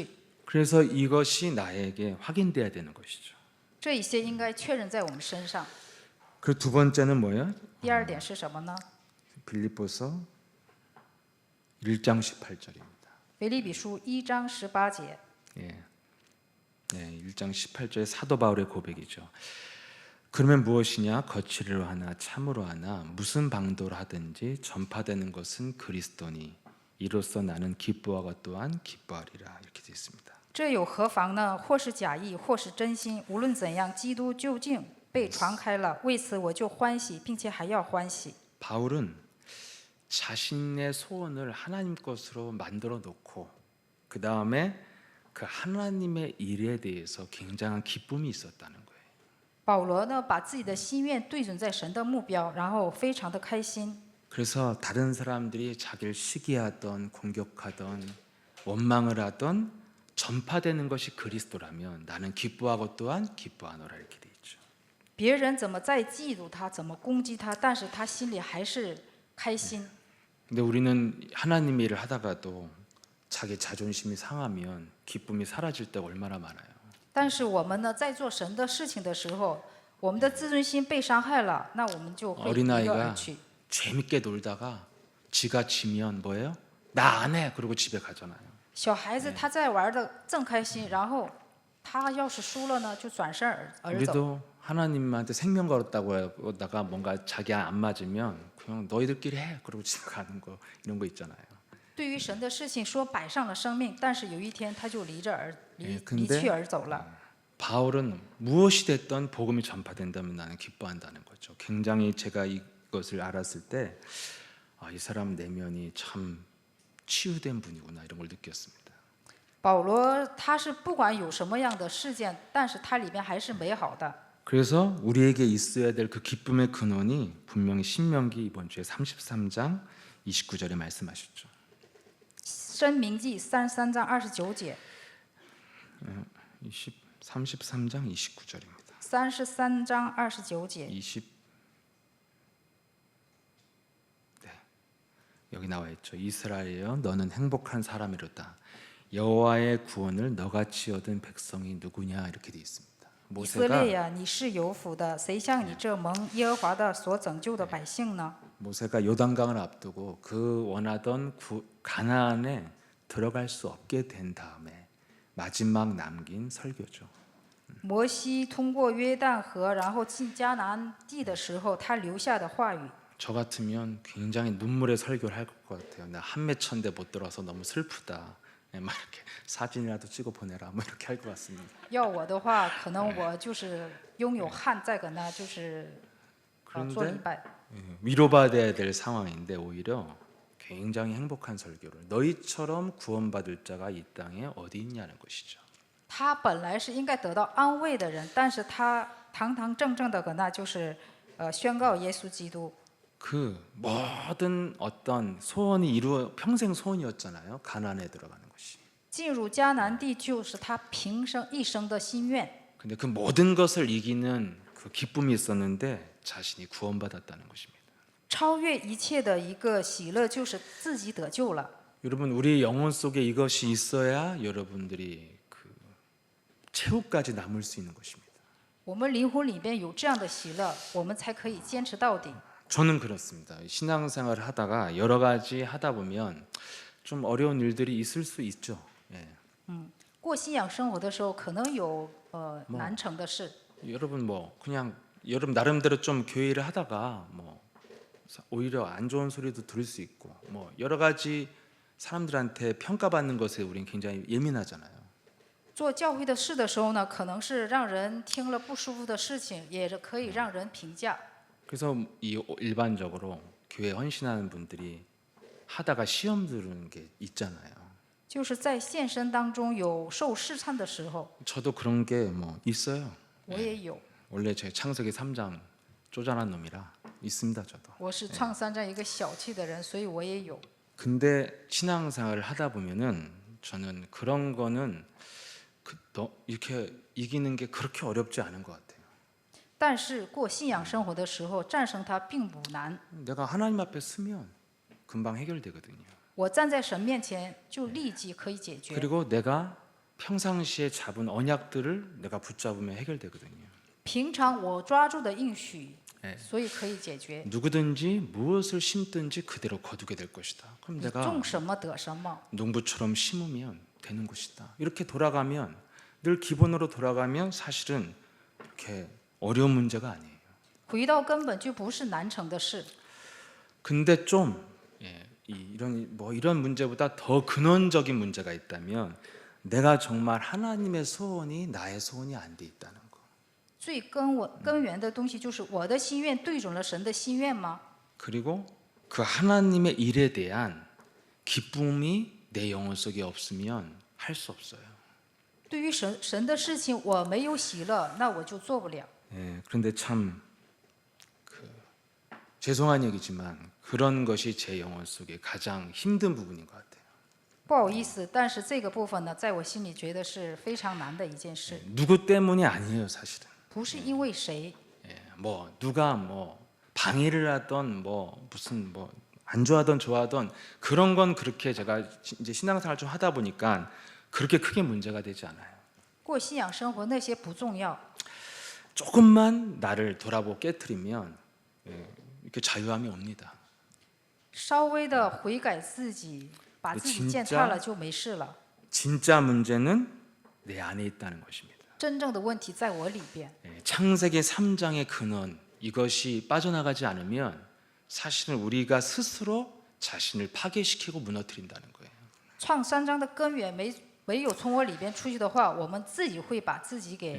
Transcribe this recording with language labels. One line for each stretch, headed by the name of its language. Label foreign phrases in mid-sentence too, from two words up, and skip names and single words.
Korean: 그래서 이것이 나에게 확인돼야 되는 것이죠.
Chinese: 这一些应该确认在我们身上。
Korean: 그 두 번째는 뭐예요?
Chinese: 第二点是什么呢？
Korean: 빌립보서 1장 18절입니다.
Chinese: 腓立比书1章18节，
Korean: 예. 네, 1장 18절의 사도 바울의 고백이죠. 그러면 무엇이냐? 거칠로 하나 참으로 하나 무슨 방도로 하든지 전파되는 것은 그리스도니 이로써 나는 기뻐하고 또한 기뻐하리라. 이렇게 되어 있습니다.
Chinese: 这有何妨呢？或是假意，或是真心，无论怎样，基督究竟被传开了，为此我就欢喜，并且还要欢喜。
Korean: 바울은 자신의 소원을 하나님 것으로 만들어 놓고 그 다음에 그 하나님의 일에 대해서 굉장한 기쁨이 있었다는 거예요.
Chinese: 保罗呢，把自己的心愿对准在神的目标，然后非常的开心。
Korean: 그래서 다른 사람들이 자기를 시기하던 공격하던 원망을 하던 전파되는 것이 그리스도라면 나는 기뻐하고 또한 기뻐하노라 이렇게 돼 있죠.
Chinese: 别人怎么再嫉妒他，怎么攻击他，但是他心里还是开心。
Korean: 근데 우리는 하나님의 일을 하다가도 자기 자존심이 상하면 기쁨이 사라질 때가 얼마나 많아요.
Chinese: 但是我们呢，在做神的事情的时候，我们的自尊心被伤害了，那我们就会离而
Korean: 어린아이가
Chinese: 去。
Korean: 재밌게 놀다가 지가 지면 뭐예요? 나 안 해. 그러고 집에 가잖아요.
Chinese: 小孩子他在玩的正开心，然后他要是输了呢，就转身而走。
Korean: 우리도 하나님한테 생명 걸었다고 하다가 뭔가 자기 안 맞으면 그냥 너희들끼리 해. 그러고 집에 가는 거 이런 거 있잖아요.
Chinese: 对于神的事情说摆上了生命，但是有一天他就离
Korean: 근데
Chinese: 去而走了。
Korean: 바울은 무엇이 됐던 복음이 전파된다면 나는 기뻐한다는 거죠. 굉장히 제가 이것을 알았을 때 이 사람 내면이 참 치유된 분이구나 이런 걸 느꼈습니다.
Chinese: 保罗他是不管有什么样的事件，但是他里面还是美好的。
Korean: 그래서 우리에게 있어야 될 그 기쁨의 근원이 분명히 신명기 이번 주에 33장 29절에 말씀하셨죠.
Chinese: 申明记33章29节，
Korean: 33장 29절입니다.
Chinese: 33 章29节，
Korean: 네. 여기 나와 있죠. 이스라엘여 너는 행복한 사람이로다. 여호와의 구원을 너같이 얻은 백성이 누구냐 이렇게 돼 있습니다.
Chinese: 以色列呀，你是有福的，谁像你这蒙耶和华的所拯救的百姓呢？
Korean: 모세가 요단강을 앞두고 그 원하던 가나안에 들어갈 수 없게 된 다음에 마지막 남긴 설교죠.
Chinese: 摩西通过约旦河，然后进迦南地的时候，他留下的话语。
Korean: 저 같으면 굉장히 눈물의 설교를 할 것 같아요. 나 한매천대 못 들어서 너무 슬프다. 막 이렇게 사진이라도 찍어 보내라. 뭐 이렇게 할 것 같습니다.
Chinese: 要我的话，可能我就是拥有汗，再搁那就是做礼
Korean: 그런데
Chinese: 拜。
Korean: 위로받아야 될 상황인데 오히려 굉장히 행복한 설교를 너희처럼 구원받을 자가 이 땅에 어디 있냐는 것이죠.
Chinese: 他本来是应该得到安慰的人，但是他堂堂正正的搁那就是宣告耶稣基督。
Korean: 그 모든 어떤 소원이 이루어 평생 소원이었잖아요. 가나안에 들어가는 것이.
Chinese: 进入迦南地就是他平生一生的心愿。
Korean: 근데 그 모든 것을 이기는 그 기쁨이 있었는데 자신이 구원받았다는 것입니다.
Chinese: 超越一切的一个喜乐，就是自己得救了。
Korean: 여러분 우리 영혼 속에 이것이 있어야 여러분들이 그 최후까지 남을 수 있는 것입니다.
Chinese: 我们灵魂里边有这样的喜乐，我们才可以坚持到底。
Korean: 저는 그렇습니다. 신앙생활을 하다가 여러 가지 하다 보면 좀 어려운 일들이 있을 수 있죠. 예.
Chinese: 过信仰生活的时候，可能有难成的事。
Korean: 여러분 뭐 그냥 여러분 나름대로 좀 교회 일을 하다가 뭐 오히려 안 좋은 소리도 들을 수 있고 뭐 여러 가지 사람들한테 평가받는 것에 우리는 굉장히 예민하잖아요.
Chinese: 做教会的事的时候呢，可能是让人听了不舒服的事情，也可以让人评价。
Korean: 그래서 일반적으로 교회 헌신하는 분들이 하다가 시험 들은 게 있잖아요.
Chinese: 就是在献身当中有受试探的时候，
Korean: 저도 그런 게 뭐 있어요.
Chinese: 我也有。
Korean: 원래 제 창세기 3장 쪼잔한 놈이라 있습니다, 저도.
Chinese: 我是创三这样一个小气的人，所以我也有。
Korean: 근데 신앙생활을 하다 보면은 저는 그런 거는 이렇게 이기는 게 그렇게 어렵지 않은 것 같아요.
Chinese: 但是过信仰生活的时候，战胜它并不难。
Korean: 내가 하나님 앞에 서면 금방 해결되거든요.
Chinese: 我站在神面前，就立即可以解决。
Korean: 그리고 내가 평상시에 잡은 언약들을 내가 붙잡으면 해결되거든요.
Chinese: 平常我抓住的应许，
Korean: 예.
Chinese: 所以可以解决。
Korean: 누구든지 무엇을 심든지 그대로 거두게 될 것이다. 그럼
Chinese: 你
Korean: 내가
Chinese: 种什么得什么。
Korean: 농부처럼 심으면 되는 것이다. 이렇게 돌아가면 늘 기본으로 돌아가면 사실은 이렇게 어려운 문제가 아니에요.
Chinese: 回到根本就不是难成的事。
Korean: 근데 좀 이런 문제보다 더 근원적인 문제가 있다면 내가 정말 하나님의 소원이 나의 소원이 안 돼 있다는 거.
Chinese: 最根源的东西就是我的心愿对准了神的心愿吗？
Korean: 그리고 그 하나님의 일에 대한 기쁨이 내 영혼 속에 없으면 할 수 없어요.
Chinese: 对于神的事情我没有喜乐，那我就做不了。
Korean: 예, 그런데 참 죄송한 얘기지만 그런 것이 제 영혼 속에 가장 힘든 부분인 것 같아요.
Chinese: 不好意思，但是这个部分呢，在我心里觉得是非常难的一件事，
Korean: 누구 때문이 아니에요, 사실은.
Chinese: 不是因为谁，
Korean: 예, 뭐 누가 뭐 방해를 하던 뭐 무슨 뭐 안 좋아하던 좋아하던 그런 건 그렇게 제가 이제 신앙생활 좀 하다 보니까 그렇게 크게 문제가 되지 않아요.
Chinese: 过信仰生活那些不重要，
Korean: 조금만 나를 돌아보고 깨트리면 이렇게 자유함이 옵니다.
Chinese: 稍微的悔改自己，把自己践踏了就没事了。
Korean: 진짜 문제는 내 안에 있다는 것입니다.
Chinese: 真正的问题在我里边。
Korean: 창세기 3장의 근원 이것이 빠져나가지 않으면 사실은 우리가 스스로 자신을 파괴시키고 무너뜨린다는 거예요.
Chinese: 创三章的根源没有从我里边出去的话，我们自己会把自己给。